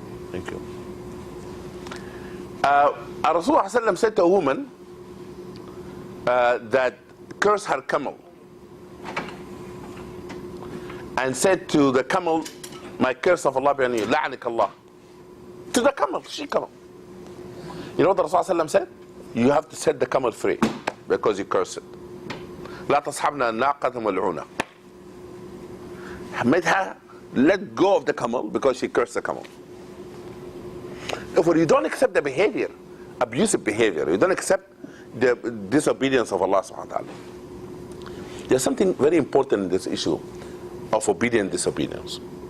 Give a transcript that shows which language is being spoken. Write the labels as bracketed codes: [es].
[en] Thank you. Rasulullah said to a woman that cursed her camel and said to the camel, my curse of Allah be on you, [ar] la'anik Allah. [en] To the camel, she camel. You know what Rasulullah said? You have to set the camel free because you cursed it. [ar] لا تصحبنا الناقة ملعونة. [en] Made her let go of the camel because she cursed the camel. Therefore, you don't accept the behavior, abusive behavior. You don't accept the disobedience of Allah SWT. There's something very important in this issue of obedience, disobedience.